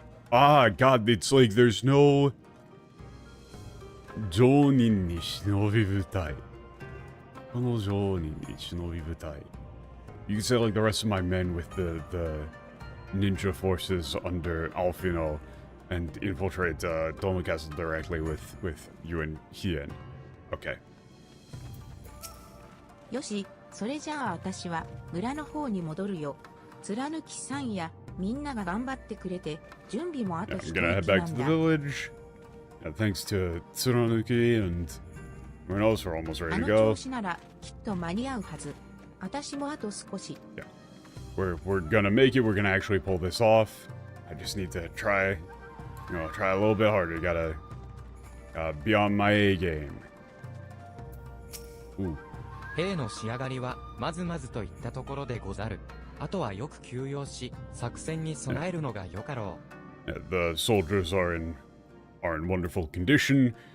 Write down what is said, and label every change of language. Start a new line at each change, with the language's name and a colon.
English: God, it's like there's no...
Japanese: Jonin ni shinobi butai. Kono jonin ni shinobi butai.
English: You can say, like, the rest of my men with the ninja forces under Alfino and infiltrate Doma Castle directly with you and Hien. Okay.
Japanese: よし、それじゃあ私は村の方に戻るよ。貫きさんやみんなが頑張ってくれて準備もあと一息なんだ。
English: I'm gonna head back to the village. Yeah, thanks to Tsurunuki and everyone else, we're almost ready to go.
Japanese: あの調子ならきっと間に合うはず。私もあと少し。
English: Yeah. We're gonna make it. We're gonna actually pull this off. I just need to try a little bit harder. Gotta be on my A game. Ooh.
Japanese: 兵の仕上がりはまずまずといったところでござる。あとはよく休養し、作戦に備えるのがよかろう。
English: The soldiers are in wonderful condition.